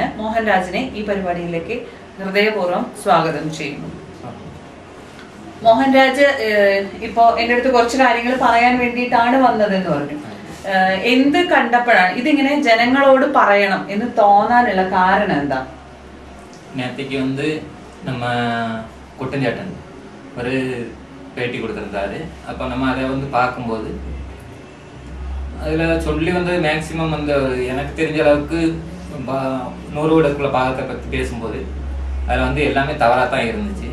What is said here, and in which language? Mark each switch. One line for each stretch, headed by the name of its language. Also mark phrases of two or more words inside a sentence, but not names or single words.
Malayalam: മോഹൻരാജിനെ ഈ പരിപാടിയിലേക്ക് ഹൃദയപൂർവ്വം സ്വാഗതം ചെയ്യുന്നു. മോഹൻരാജ് ഇപ്പോ എൻ്റെ അടുത്ത് കുറച്ച് കാര്യങ്ങൾ പറയാൻ വേണ്ടിയിട്ടാണ് വന്നതെന്ന് പറഞ്ഞു. എന്ത് കണ്ടപ്പോഴാണ് ഇതിങ്ങനെ ജനങ്ങളോട് പറയണം എന്ന് തോന്നാനുള്ള കാരണം എന്താ?
Tamil: நேற்றுக்கு நம்ம குட்டஞ்சாட்டன் ஒரு பேட்டி கொடுத்துருந்தாரு. அப்போ நம்ம அதை பார்க்கும்போது அதில் சொல்லி மேக்சிமம் எனக்கு தெரிஞ்ச அளவுக்கு 100 வீடுக்குள்ள பாகத்தை பற்றி பேசும்போது அதில் எல்லாமே தவறாக தான் இருந்துச்சு.